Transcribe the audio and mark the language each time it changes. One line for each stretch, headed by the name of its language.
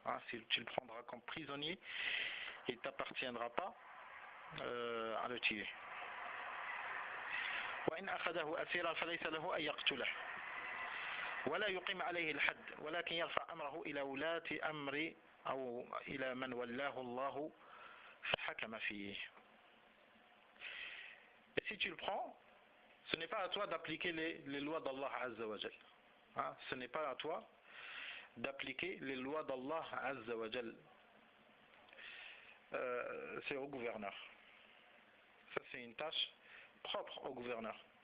French: Si tu le prendras comme prisonnier, il ne t'appartiendra pas à le tuer.
Arabic: وإن أخذه أسيرا فليس له أن يقتله ولا يقيم عليه الحد ولكن يرفع أمره إلى ولاة أمر أو إلى من ولاه الله فحكم فيه. Et
French: si tu le prends, ce n'est pas à toi d'appliquer les lois d'Allah Azza wa Jal. Hein? Ce n'est pas à toi d'appliquer les lois d'Allah Azza wa Jal. C'est au gouverneur. Ça, c'est une tâche propre au gouverneur.